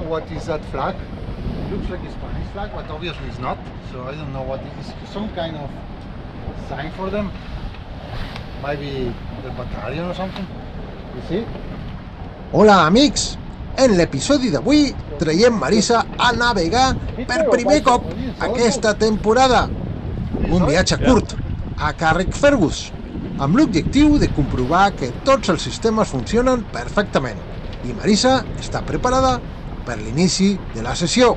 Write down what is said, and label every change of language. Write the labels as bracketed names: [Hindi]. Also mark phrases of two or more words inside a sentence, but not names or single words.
[English] is that flag? It looks like a Spanish flag, but obviously it's not. So I don't know what it is. Some kind of sign for them. Maybe the battalion or something. You see? [Catalan] Hola, amics! En l'episodi d'avui traiem Marisa a navegar per primer cop aquesta temporada. Un viatge curt a Carrickfergus, amb l'objectiu de comprovar que tots els sistemes funcionen perfectament i Marisa està preparada per l'inici de la sessió.